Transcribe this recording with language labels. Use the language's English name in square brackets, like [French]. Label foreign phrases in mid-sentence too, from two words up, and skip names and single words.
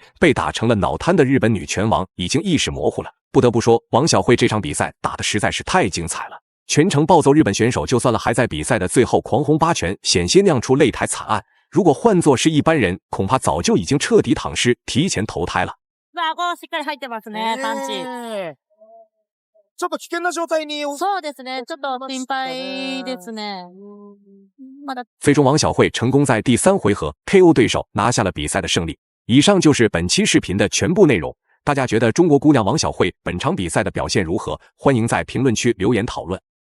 [Chinese] 被打成了脑瘫的日本女拳王已经意识模糊了。不得不说，王晓慧这场比赛打得实在是太精彩了，全程暴揍日本选手，就算了，还在比赛的最后狂轰8拳，险些酿出擂台惨案。如果换作是一般人，恐怕早就已经彻底躺尸，提前投胎了。 [Japanese] 顎しっかり入ってますね、パンチ。ちょっと危険な状態に。そうですね、ちょっと心配ですね。 [Chinese] 最终王晓慧成功在第3回合 KO 对手，拿下了比赛的胜利。以上就是本期视频的全部内容。大家觉得中国姑娘王晓慧本场比赛的表现如何？欢迎在评论区留言讨论。